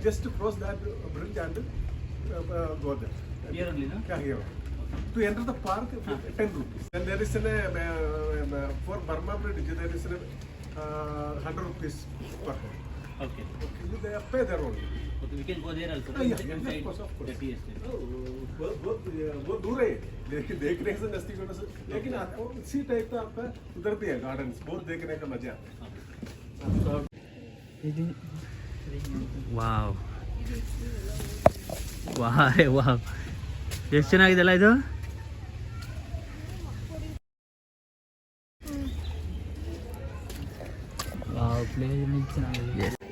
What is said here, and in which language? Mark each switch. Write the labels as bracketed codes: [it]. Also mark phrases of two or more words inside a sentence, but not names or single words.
[en] Just to cross that bridge and go there. Here only, no? Yeah, here. To enter the park, 10 rupees. And there is for Burma Bridge, there is 100 rupees per head. Okay. Okay, you pay there only. Okay, we can go there also. Yeah, Inside of course. the tea estate. [hi] बहुत दूर है देखने से नजदीक होने से, लेकिन इसी टाइप का आपका उधर भी है गार्डन, बहुत देखने का मजा आता है. [kn] ವಾವ್ ವಾವ್ ಎಷ್ಟು ಚೆನ್ನಾಗಿದೆಲ್ಲ ಇದು. ವಾವ್, ಪ್ಲೇಸ್ ಚೆನ್ನಾಗಿದೆ.